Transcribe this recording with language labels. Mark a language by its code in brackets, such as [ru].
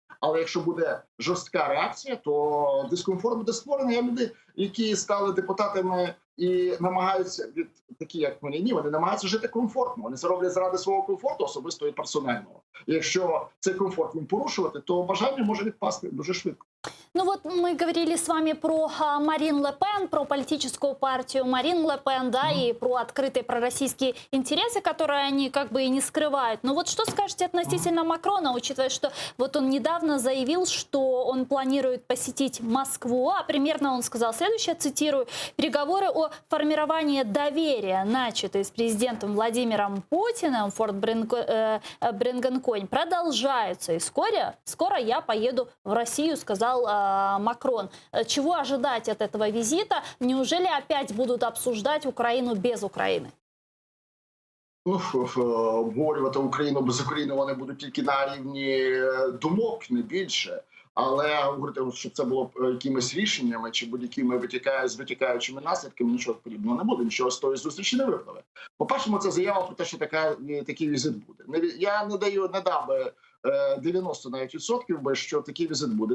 [uk] Але якщо буде жорстка реакція, то дискомфорт буде створений. Є люди, які стали депутатами і намагаються, такі як мені, вони намагаються жити комфортно. Вони це роблять заради свого комфорту, особисто і персонального. І якщо цей комфорт їм порушувати, то бажання може відпасти дуже швидко. [ru] Ну вот мы говорили с вами про Марин Ле Пен, про политическую партию Марин Ле Пен, да, и про открытые пророссийские интересы, которые они как бы и не скрывают. Но вот что скажете относительно Макрона, учитывая, что вот он недавно заявил, что он планирует посетить Москву, а примерно он сказал следующее, цитирую, «Переговоры о формировании доверия, начатые с президентом Владимиром Путиным в Форт Бренгенконь, продолжаются. И скоро я поеду в Россию», сказал Макрон. Чего ожидать от этого визита? Неужели опять будут обсуждать Украину без Украины? [uk] Ну, обговорювати Україну без України вони будуть тільки на рівні думок, не більше. Але говорити, щоб це було якимись рішеннями чи будь-якими витікаючими наслідками, нічого подібного не буде, нічого з тої зустрічі не випливе. По-перше, це заява про те, що такий візит буде. Я не дав би 90 навіть відсотків, що такий візит буде.